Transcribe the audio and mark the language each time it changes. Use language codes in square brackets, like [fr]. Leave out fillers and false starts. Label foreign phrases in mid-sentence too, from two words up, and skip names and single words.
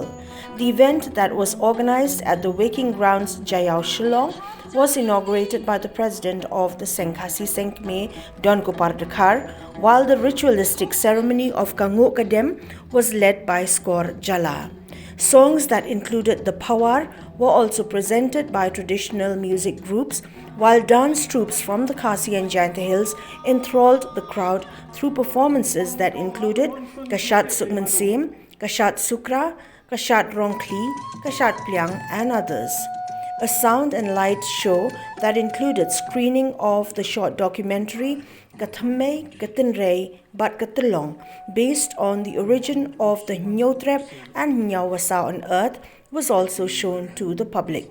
[en] The event that was organized at the Wweiking Ground's Jaiaw, Shillong was inaugurated by the president of the Seng Khasi Seng Kmie, Donkupar Dkhar, while the ritualistic ceremony of Nguh was led by Skor Jala. Songs that included the phawar were also presented by traditional music groups, while dance troupes from the Khasi and Jaintia Hills enthralled the crowd through performances that included Shad Suk Mynsiem, Shad Sukra, Shad Rongkhli, Shad Pliang and others. A sound and light show that included screening of the short documentary Thymmei based on the origin of the Nguh and Nguh on earth was also shown to the public.